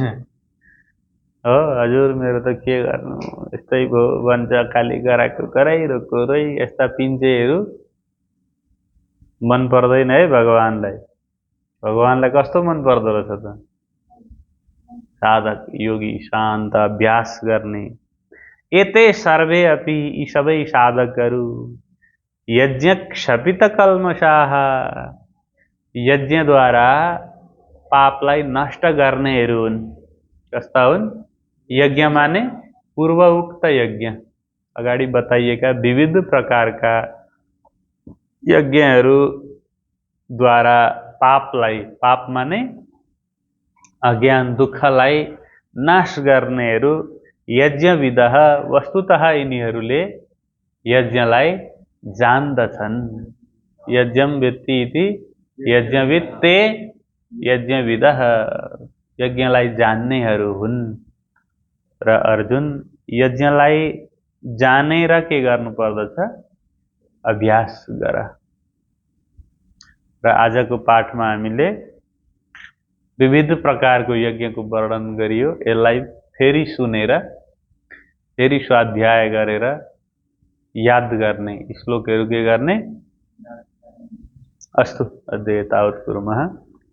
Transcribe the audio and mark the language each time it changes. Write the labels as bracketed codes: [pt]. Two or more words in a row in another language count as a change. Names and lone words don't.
[ne] हो हजुर मेरो त के गर्नु यस्तै भयो भन्छ, खाली गराएको गराइरहेको रै यस्ता पिन्छेहरू मन पर्दैन है भगवानलाई। भगवानलाई कस्तो मन पर्दो रहेछ त? साधक, योगी, शान्त, अभ्यास गर्ने। [sa] एते सर्वे अपि [ne] यी सबै साधकहरू [sa] यज्ञ क्षपित कल्मषाः [ne] यज्ञद्वारा पापलाई नष्ट गर्नेहरू हुन्। कस्ता हुन्? यज्ञ माने पूर्वउक्त यज्ञ, अगाडि बताइएका विविध प्रकारका यज्ञहरू द्वारा पापलाई, पाप माने अज्ञान दुःखलाई नाश गर्नेहरू यज्ञविदः वस्तुतः यिनीहरूले यज्ञलाई जान्दछन्। [sa] यज्ञम वेत्ति इति यज्ञविद ते यज्ञविदः [ne] यज्ञलाई जान्नेहरू हुन्। र अर्जुन यज्ञलाई जानेर के गर्नु पर्दछ? अभ्यास गर। र आजको पाठमा हामीले विविध प्रकारको यज्ञको वर्णन गरियो। यसलाई फेरि सुनेर फेरि स्वाध्याय गरेर याद गर्ने, श्लोकहरू के गर्ने? [sa] अस्तु अद्य तावत् कुर्मः।